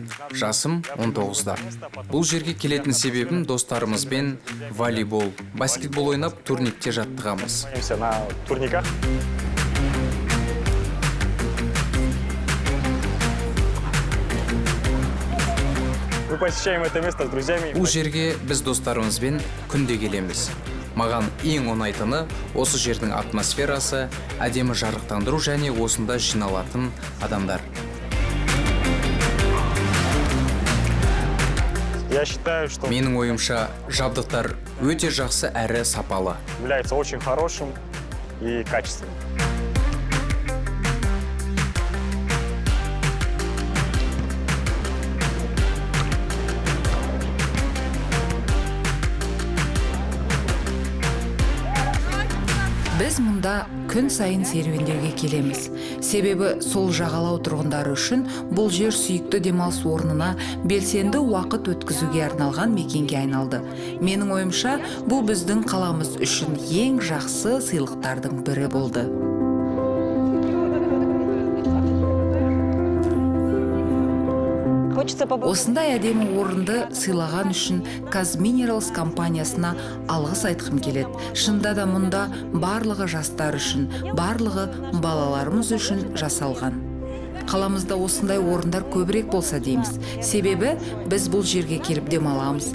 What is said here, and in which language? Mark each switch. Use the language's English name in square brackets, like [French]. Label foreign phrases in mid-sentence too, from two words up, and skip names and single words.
[Kazakh] Жасым 19-да. Бұл жерге келетін себебім достарымызбен волейбол, баскетбол ойнап турникте жаттығамыз. [Russian] На турниках. Мы посещаем это место с друзьями. [Kazakh] Бұл жерге біз достарымызбен күнде келеміз. Маған ең ұнайтыны осы жердің атмосферасы, әдемі жарықтандыру және осында жиналатын адамдар. [Russian] Я считаю, что [Kazakh] Менің ойымша, жабдықтар өте жақсы әрі сапалы. [Russian] является очень хорошим и качественным. [Kazakh] Біз мұнда күн сайын серуендеуге келеміз. Себебі сол жағалау тұрғындары үшін бұл жер сүйікті демалыс орнына белсенді уақыт өткізуге арналған мекенге айналды. Менің ойымша, бұл біздің қаламыз үшін ең жақсы сыйлықтардың бірі болды. [Russian] Хочется поблагодарить. [Kazakh] Осындай әдемі орынды сыйлаған үшін Казминералс компаниясына алғыс айтқым келеді. Шынында да мұнда барлығы жастар үшін, барлығы балаларымыз үшін жасалған. Қаламызда осындай орындар көбірек болса дейміз. Себебі біз бұл жерге келіп демаламыз.